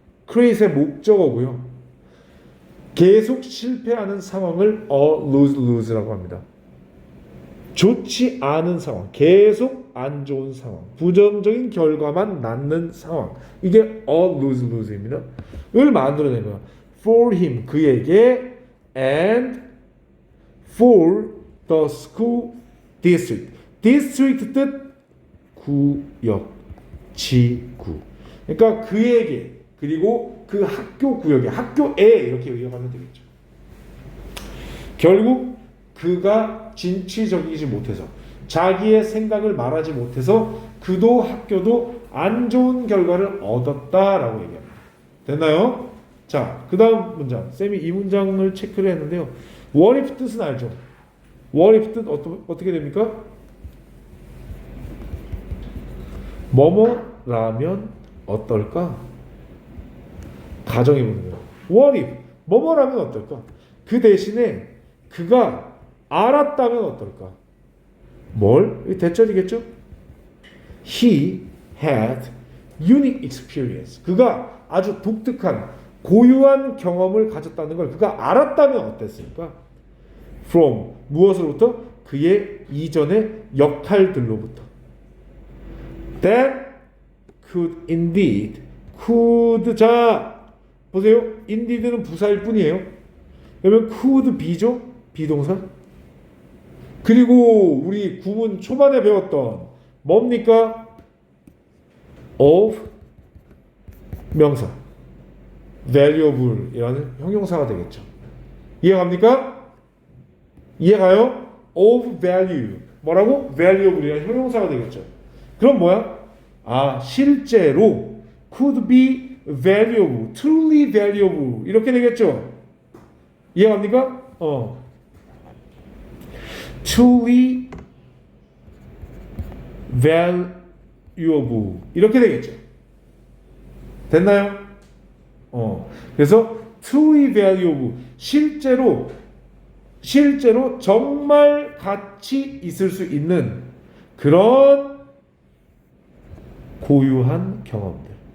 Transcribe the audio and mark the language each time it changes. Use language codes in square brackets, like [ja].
[ko] create의 목적어고요. 계속 실패하는 상황을 lose-lose라고 합니다. 좋지 않은 상황, 계속 안 좋은 상황, 부정적인 결과만 낳는 상황. 이게 lose-lose입니다. 을 만들어낸 거야. [en] For him, [ko] 그에게 [en] and for the school district. [ko] district 뜻 구역, 지구. 그러니까 그에게 그리고 그 학교 구역에 학교에 이렇게 이어가면 되겠죠. 결국 그가 진취적이지 못해서 자기의 생각을 말하지 못해서 그도 학교도 안 좋은 결과를 얻었다라고 얘기합니다. 됐나요? 자, 그 다음 문장. 쌤이 이 문장을 체크를 했는데요. [en] What if [ko] 뜻은 알죠? [en] What if [ko] 뜻 어떻게 됩니까? 뭐뭐라면 어떨까? 가정해보는 거예요. [en] What if? [ko] 뭐뭐라면 어떨까? 그 대신에 그가 알았다면 어떨까? 뭘? 이게 대절이겠죠? [en] He had unique experience. [ko] 그가 아주 독특한 고유한 경험을 가졌다는 걸 그가 알았다면 어땠을까? From 무엇으로부터? 그의 이전의 역할들로부터. [en] That could indeed. could. [ko] 자 보세요. indeed는 부사일 뿐이에요. 그러면 could be죠? 비동사. 그리고 우리 구문 초반에 배웠던 뭡니까? of 명사 valuable이라는 형용사가 되겠죠. 이해갑니까? 이해가요? of value 뭐라고? valuable이라는 형용사가 되겠죠. 그럼 뭐야? 실제로 [en] could be valuable, truly valuable [ko] 이렇게 되겠죠. 이해갑니까? [en] truly valuable [ko] 이렇게 되겠죠. 됐나요? 그래서 [en] truly valuable [ko] 실제로 정말 가치 있을 수 있는 그런 고유한 경험들.